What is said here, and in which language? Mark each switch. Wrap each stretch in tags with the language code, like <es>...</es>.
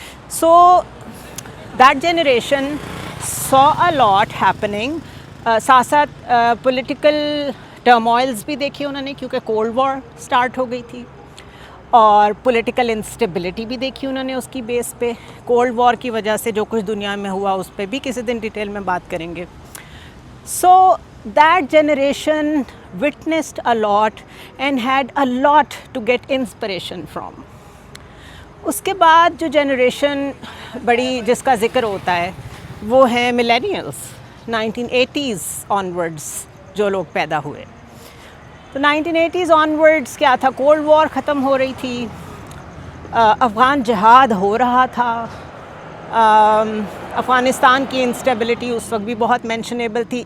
<en>So that generation saw a lot happening.</en> <hi>साथ साथ political turmoils भी देखी उन्होंने, क्योंकि कोल्ड वॉर स्टार्ट हो गई थी, और पॉलिटिकल इंस्टेबिलिटी भी देखी उन्होंने उसकी बेस पे. कोल्ड वॉर की वजह से जो कुछ दुनिया में हुआ उस पर भी किसी दिन डिटेल में बात करेंगे.</hi> <en>So that generation witnessed a lot and had a lot to get inspiration from.</en> <hi>उसके बाद जो जनरेशन बड़ी जिसका ज़िक्र होता है वो है मिलेनियल्स, 1980s ऑनवर्ड्स जो लोग पैदा हुए. तो 1980s ऑनवर्ड्स क्या था? कोल्ड वॉर ख़त्म हो रही थी, अफ़गान जिहाद हो रहा था, अफ़गानिस्तान की इंस्टेबिलिटी उस वक्त भी बहुत मेंशनेबल थी.</hi>